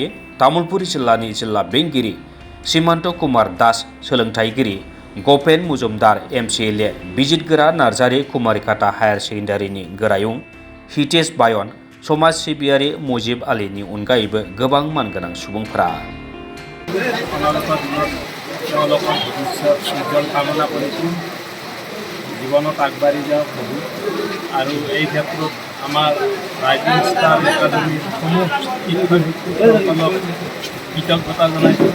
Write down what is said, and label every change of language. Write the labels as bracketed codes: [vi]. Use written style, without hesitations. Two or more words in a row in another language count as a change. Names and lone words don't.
[brx] तामुलपुर जिल्लानि जिल्ला बेंगिरि श्रीमन्त कुमार दास, सोलोंथाइगिरि गपेन मुजुमदार, MCLA बिजितगोरा नार्जारी, कुमारिकाटा हायार सेकेन्डारिनि गोरायुं हितेश बायन, समाज सिबियारि मुजिब आलीनि अनगायैबो गोबां मानगोनां सुबुंफोरा। [as] জীৱনত আগবাঢ়ি যাওক বহুত আৰু এই ক্ষেত্ৰত আমাৰ ৰাইজিং ষ্টাৰ একাডেমীৰ সমূহ শিক্ষক শিক্ষয়িত্ৰীসকলক কৃতজ্ঞতা জনাইছোঁ।